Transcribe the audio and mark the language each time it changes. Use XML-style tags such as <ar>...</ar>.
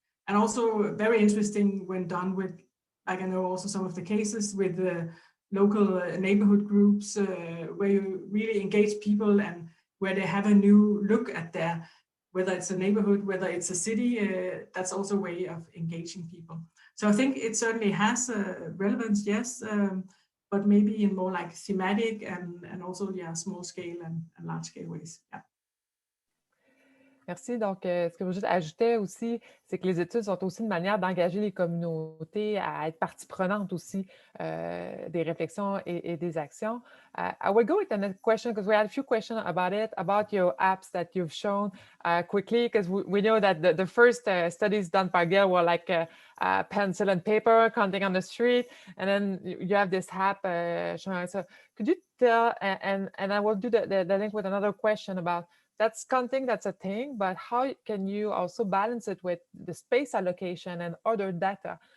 <en>And also very interesting when done with, like I know also some of the cases with the local neighborhood groups where you really engage people and where they have a new look at their, whether it's a neighborhood, whether it's a city, that's also a way of engaging people. So I think it certainly has relevance, yes, but maybe in more like thematic and also, small scale and large scale ways. Yeah.</en> <fr>Merci. Donc, ce que Brigitte ajoutait aussi, c'est que les études sont aussi une manière d'engager les communautés à être partie prenante aussi des réflexions et des actions.</fr> <en>I will go with another question because we had a few questions about it, about your apps that you've shown quickly, because we know that the first studies done by Gehl were like pencil and paper, counting on the street, and then you have this app showing. So could you tell, and I will do the link with another question about that's counting, that's a thing, but how can you also balance it with the space allocation and other data?</en>